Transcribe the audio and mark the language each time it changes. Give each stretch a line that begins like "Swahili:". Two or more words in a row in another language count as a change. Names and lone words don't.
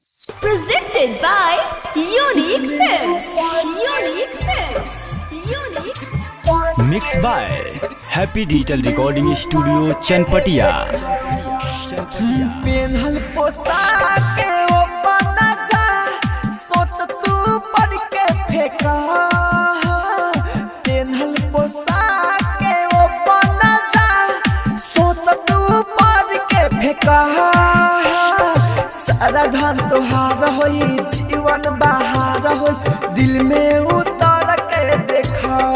English: Presented by Unique Films. Unique Films. Unique. Mixed by Happy Digital Recording Studio Chanpatia.
Bhojpuri: पेन्हल पोशाक ओ बना जा सोच तू पढ़ के फेंका पेन्हल पोशाक ओ बना जा सोच तू पढ़ के फेंका सारा धन तोहार होई जीवन बहार होई दिल में उतर के देखा